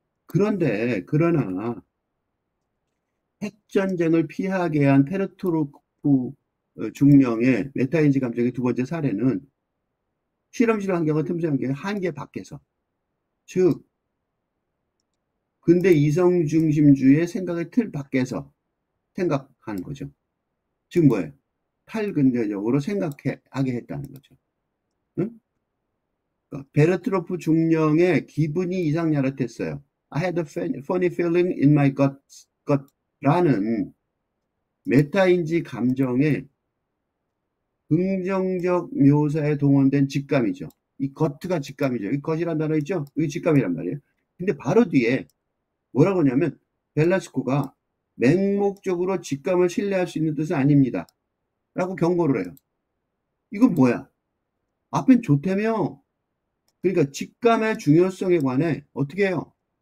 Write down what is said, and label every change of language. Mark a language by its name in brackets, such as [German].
[Korean] 그러나 핵전쟁을 피하게 한 페르트로프 중령의 메타인지 감정의 두 번째 사례는 실험실 환경과 틈새 환경의 한계 밖에서, 즉 근대 이성 중심주의 생각의 틀 밖에서 생각하는 거죠. 즉 뭐예요? 탈근대적으로 생각하게 했다는 거죠. 응? 그러니까 베르트로프 중령의 기분이 이상야릇했어요. [English] I had a funny feeling in my gut라는 [Korean] 메타인지 감정의 긍정적 묘사에 동원된 직감이죠. 이 gut가 직감이죠. 이 gut이란 단어 있죠? 이게 직감이란 말이에요. 근데 바로 뒤에 뭐라고 하냐면 벨라스코가 맹목적으로 직감을 신뢰할 수 있는 뜻은 아닙니다. 라고 경고를 해요. 이건 뭐야? 앞엔 좋다며. 그러니까 직감의 중요성에 관해 어떻게 해요?